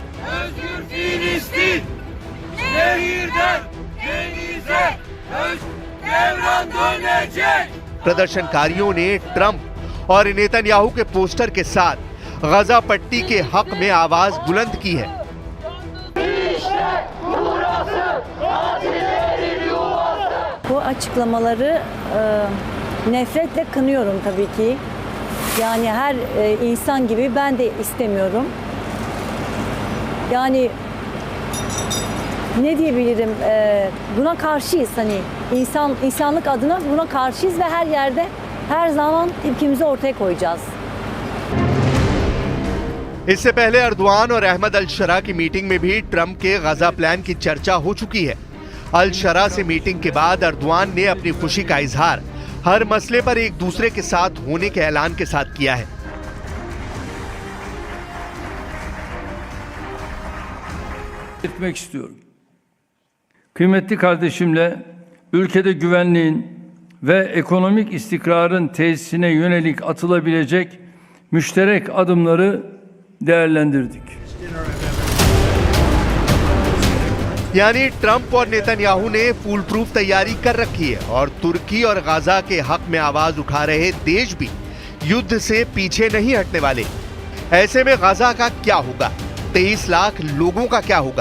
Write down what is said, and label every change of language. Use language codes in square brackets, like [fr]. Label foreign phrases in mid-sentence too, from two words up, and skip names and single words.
[hi] प्रदर्शनकारियों ने ट्रंप और नेतन्याहू के पोस्टर के साथ गाजा पट्टी के हक में आवाज बुलंद की है। [tr] Bu açıklamaları nefretle kınıyorum tabii ki. Yani her insan gibi ben de istemiyorum. Yani ne diyebilirim? Buna karşıyız, hani insanlık adına buna karşıyız ve her yerde her zaman tepkimizi ortaya koyacağız. [hi] इससे पहले अर्दवान और अहमद अल शरा की मीटिंग में भी ट्रंप के गाजा प्लान की चर्चा हो चुकी है। अल शरा से मीटिंग के बाद अर्दवान ने अपनी खुशी का इजहार हर मसले पर एक दूसरे के साथ होने के ऐलान के साथ किया है। [tr] Etmek istiyorum. Kıymetli kardeşimle ülkede güvenliğin ve ekonomik istikrarın tesisine yönelik atılabilecek müşterek adımları değerlendirdik. [hi] यानी ट्रंप और नेतन्याहू ने [en] fool proof [hi] तैयारी कर रखी है और तुर्की और गाजा के हक में आवाज उठा रहे देश भी युद्ध से पीछे नहीं हटने वाले। ऐसे में गाजा का क्या होगा? 23 लाख लोगों का क्या होगा?